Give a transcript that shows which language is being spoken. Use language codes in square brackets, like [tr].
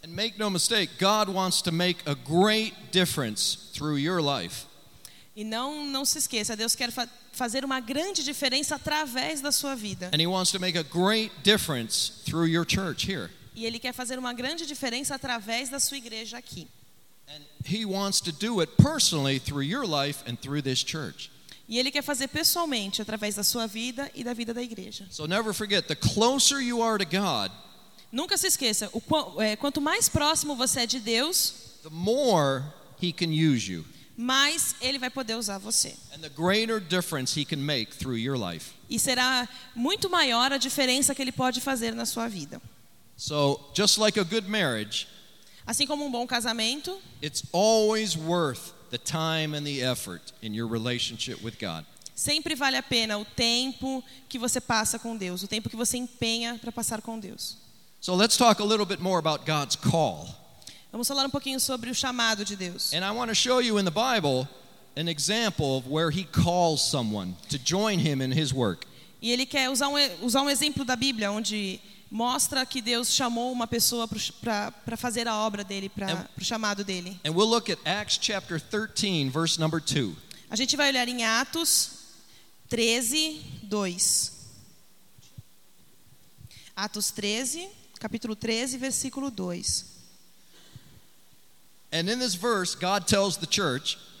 [en] And make no mistake, God wants to make a great difference through your life. [pt] E não se esqueça, Deus quer fazer uma grande diferença através da sua vida. [en] And he wants to make a great difference through your church here. [pt] E ele quer fazer uma grande diferença através da sua igreja aqui. [en] And he wants to do it personally through your life and through this church. [pt] E ele quer fazer pessoalmente através da sua vida e da vida da igreja. [en] So never forget, the closer you are to God, [pt] nunca se esqueça, quanto mais próximo você é de Deus, [en] the more he can use you. [pt] Mais ele vai poder usar você. [en] And the greater difference he can make through your life. [pt] E será muito maior a diferença que ele pode fazer na sua vida. [en] So, just like a good marriage, [pt] assim como um bom casamento, [en] it's always worth the time and the effort in your relationship with God. [pt] Sempre vale a pena o tempo que você passa com Deus, o tempo que você empenha para passar com Deus. [en] So let's talk a little bit more about God's call. [pt] Vamos falar um pouquinho sobre o chamado de Deus. [en] And I want to show you in the Bible an example of where he calls someone to join him in his work. [pt] E ele quer usar um exemplo da Bíblia onde mostra que Deus chamou uma pessoa para fazer a obra dele, para o chamado dele. [en] And we'll look at Acts chapter 13, verse number 2. [pt] A gente vai olhar em Atos 13, 2. Atos 13, capítulo 13, versículo 2. [en] And in this verse, God tells the church,